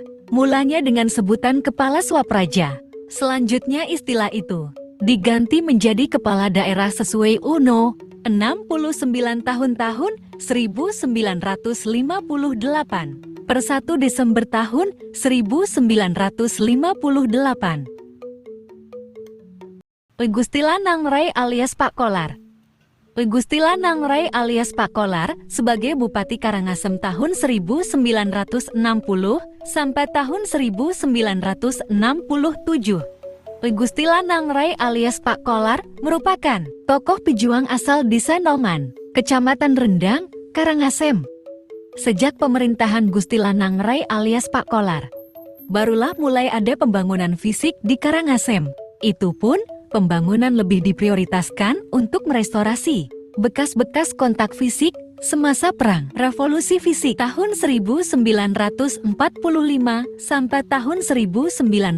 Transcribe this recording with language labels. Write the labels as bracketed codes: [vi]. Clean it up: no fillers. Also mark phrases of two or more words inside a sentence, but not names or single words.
[id] Mulanya dengan sebutan Kepala Swapraja. Selanjutnya istilah itu diganti menjadi Kepala Daerah sesuai UNO 69 tahun 1958 per 1 Desember tahun 1958. Gusti Lanang Rai alias Pak Kolar. Gusti Lanang Rai alias Pak Kolar sebagai Bupati Karangasem tahun 1960 sampai tahun 1967. Gusti Lanang Rai alias Pak Kolar merupakan tokoh pejuang asal Desa Noman, Kecamatan Rendang, Karangasem. Sejak pemerintahan Gusti Lanang Rai alias Pak Kolar, barulah mulai ada pembangunan fisik di Karangasem. Itu pun pembangunan lebih diprioritaskan untuk merestorasi bekas-bekas kontak fisik semasa Perang Revolusi Fisik tahun 1945 sampai tahun 1950.